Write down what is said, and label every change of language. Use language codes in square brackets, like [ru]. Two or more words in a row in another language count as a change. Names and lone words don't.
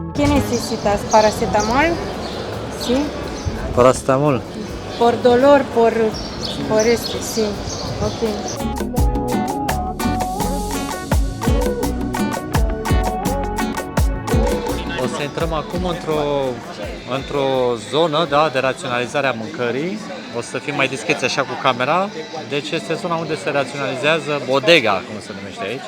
[es] necesitas paracetamol? Sí. Paracetamol. Por dolor, por este, sí. Ok. [ro] O să intrăm acum într-o zonă, da, de raționalizare a mâncării. O să fim mai discreți așa cu camera. Deci este zona unde se raționalizează bodega, cum se numește aici.